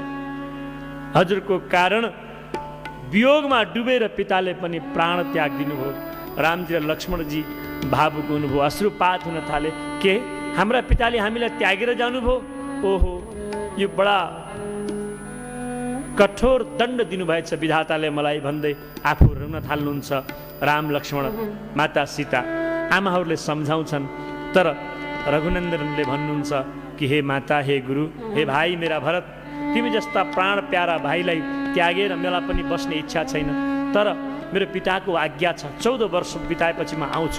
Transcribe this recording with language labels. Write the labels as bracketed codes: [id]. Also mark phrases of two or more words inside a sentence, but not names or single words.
[ne] हजुरको कारण वियोगमा डुबेर पिताले पनि प्राण त्याग दिनुभयो। रामजी र लक्ष्मणजी भावुक हुनुभयो, अश्रुपात हुन थाले। के हाम्रा पिताले हामीलाई त्यागेर जानुभयो? ओहो, यो बडा कठोर दण्ड दिनुभएछ विधाताले मलाई भन्दै आफू रुन थाल्नुहुन्छ। राम लक्ष्मण माता सीता आमाहरूले सम्झाउँछन्, तर रघुनन्दनले भन्नुहुन्छ कि हे माता, हे गुरु, हे भाइ मेरा भरत, तिमी जस्ता प्राण प्यारा भाइलाई त्यागेर मलाई पनि बस्ने इच्छा छैन, तर मेरो पिताको आज्ञा छ, 14 वर्ष बिताएपछि म आउँछु।